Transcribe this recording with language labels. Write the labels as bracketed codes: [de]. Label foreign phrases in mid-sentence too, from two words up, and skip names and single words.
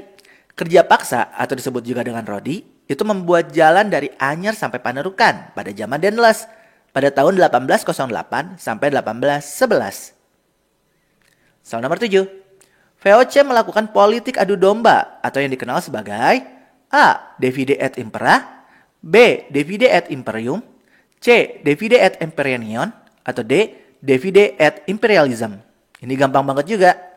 [id] Kerja paksa atau disebut juga dengan Rodi, itu membuat jalan dari Anyer sampai Panarukan pada zaman Daendels pada tahun 1808 sampai 1811. Soal nomor 7. VOC melakukan politik adu domba atau yang dikenal sebagai A. [la] Divide et Impera, B. Divide et Imperium, C. Divide et Imperium, atau D. Divide et Imperialism. [id] Ini gampang banget juga.